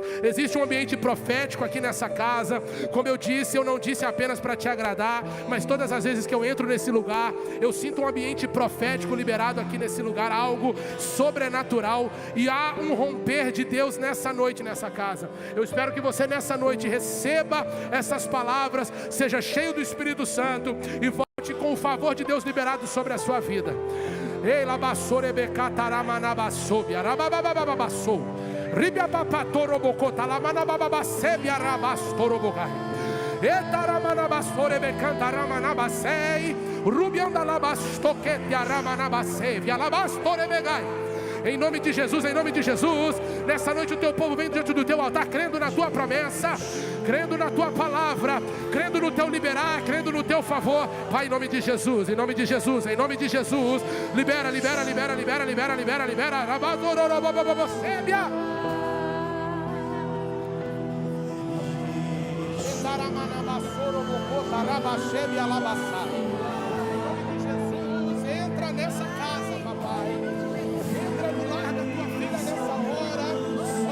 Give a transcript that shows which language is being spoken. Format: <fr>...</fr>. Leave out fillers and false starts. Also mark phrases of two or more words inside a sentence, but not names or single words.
<pt>Existe um ambiente profético aqui nessa casa. Como eu disse, eu não disse apenas para te agradar, mas todas as vezes que eu entro nesse lugar, eu sinto um ambiente profético liberado aqui nesse lugar, algo sobrenatural, e há um romper de Deus nessa noite, nessa casa. Eu espero que você nessa noite receba essas palavras, seja cheio do Espírito Santo e volte com o favor de Deus liberado sobre a sua vida. Ei, labassore becataramanabassobi, arabababababassou, ribiapapatorobocota, lamanabababassebi, arabastorobogai, etaramanabasore becantaramanabasei, rubiandalabastoquete, aramanabassevi, alabastorebegai. Em nome de Jesus, em nome de Jesus, nessa noite o teu povo vem diante do teu altar, crendo na tua promessa, crendo na tua palavra, crendo no teu liberar, crendo no teu favor. Pai, em nome de Jesus, em nome de Jesus, em nome de Jesus, libera, libera, libera, libera, libera, libera, libera, rabadorobobobobosébia. Entra nessa casa, papai. Entra no lar da tua filha nessa hora.</pt>